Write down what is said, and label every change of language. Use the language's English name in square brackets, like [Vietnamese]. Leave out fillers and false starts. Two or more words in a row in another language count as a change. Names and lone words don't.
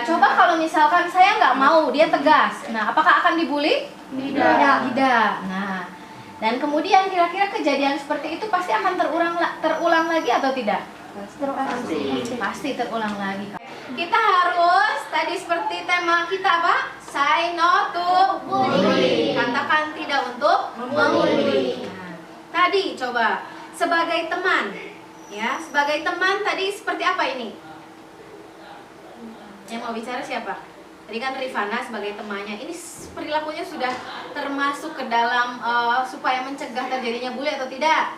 [Indonesian] Coba kalau misalkan saya nggak mau, dia tegas. Nah, apakah akan dibully? Tidak. Nah, dan kemudian kira-kira kejadian seperti itu pasti akan terulang lagi atau tidak? Pasti terulang lagi. Kita harus tadi seperti tema kita apa? [English] Say no to bully. [Indonesian] Katakan tidak untuk membuli. Nah, tadi coba sebagai teman, ya sebagai teman tadi seperti apa ini? Yang mau bicara siapa? Tadi kan Rifana sebagai temannya. Ini perilakunya sudah termasuk ke dalam supaya mencegah terjadinya bully atau tidak?